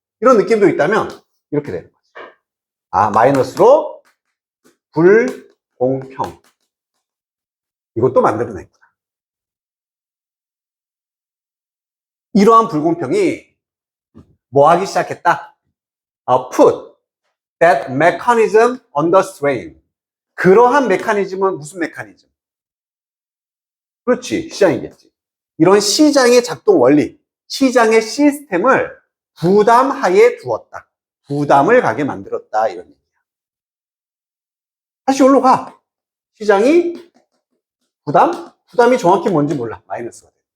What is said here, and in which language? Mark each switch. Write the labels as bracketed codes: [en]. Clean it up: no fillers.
[ko] 이런 느낌도 있다면 이렇게 되는 거지. 아, 마이너스로 불공평. 이것도 만들어냈구나. 이러한 불공평이 뭐 하기 시작했다? [en] Put that mechanism under strain. [ko] 그러한 메커니즘은 무슨 메커니즘? 그렇지, 시장이겠지. 이런 시장의 작동 원리, 시장의 시스템을 부담하에 두었다. 부담을 가게 만들었다. 이런 얘기야. 다시 여기로 가. 시장이 부담이 정확히 뭔지 몰라. 마이너스가 돼.